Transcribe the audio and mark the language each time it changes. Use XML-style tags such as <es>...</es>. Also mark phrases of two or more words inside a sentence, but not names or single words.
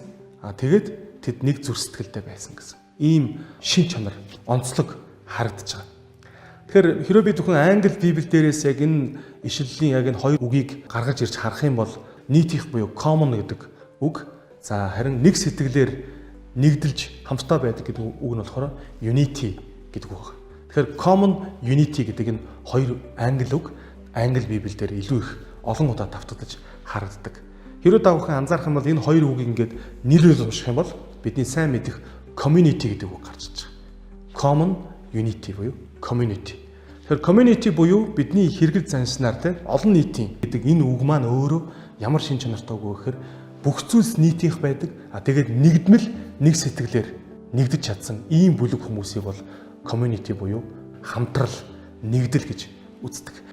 <mn>Тэгээд тэд нэг зүрх сэтгэлтэй байсан гэсэн. Ийм шин чанар, онцлог харагдаж байгаа. Тэгэхээр хэрэв бид бүхэн англи библи дээрээс яг энэ ишлэлийн яг энэ хоёр үгийг гаргаж ирж харах юм бол нийтийнх буюу common гэдэг үг. За харин нэг сэтгэлээр нэгдэлж хамтдаа байдаг гэдэг үг нь болохоор unity гэдэг үг байна. Тэгэхээр</mn> <en>common unity</en> <mn>гэдэг энэ хоёр англи үг англи библиэлд илүү их олон удаа давтагдаж харагддаг. Хэрэв та бүхэн анзаарах юм бол энэ хоёр үгийг ингээд нийлүүлж унших юм бол бидний сайн мэдих community гэдэг үг гарч ирж байгаа.</mn> <en>Common unity буюу community.</en> <mn>Тэгэхээр community буюу бидний хэрэгэл заншнаар те олон нийтийн гэдэг энэ үг маань өөрөө ямар шин чанартай үг вэ гэхээр бүх зүйлс нийтийнх байдаг. Тэгээд нэгдмэл нэг сэтгэлээр нэгдэж чадсан ийм бүлэг хүмүүсийг бол community буюу хамтрал, нэгдэл гэж үздэг.</mn>